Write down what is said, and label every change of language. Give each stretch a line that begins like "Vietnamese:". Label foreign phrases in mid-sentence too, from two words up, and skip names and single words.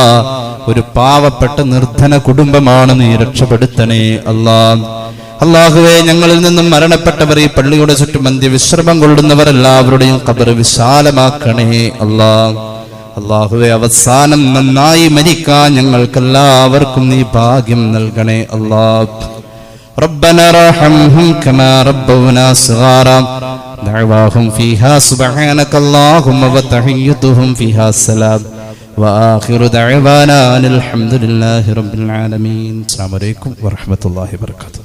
Malayalam: ഒരു പാവപ്പെട്ട നിർധന കുടുംബമാണ്, നീ രക്ഷപ്പെടുത്തണേ അല്ലാ. അല്ലാഹുവേ, ഞങ്ങളിൽ നിന്നും മരണപ്പെട്ടവർ ഈ പള്ളിയുടെ ചുറ്റും അന്ത്യവിശ്രമം കൊള്ളുന്നവരെല്ലാവരുടെയും ഖബർ വിശാലമാക്കണേ അല്ലാ. അല്ലാഹുവേ, അവസാനം നന്നായി മരിക്കാൻ ഞങ്ങൾക്കെല്ലാവർക്കും നീ ഭാഗ്യം നൽകണേ അല്ലാ.
Arabic: ربنا ارحمهم كما ربونا صغارا دعواهم فيها سبحانك اللهم وتحيتهم فيها السلام وآخر دعوانا الحمد لله رب العالمين. السلام عليكم ورحمة الله وبركاته.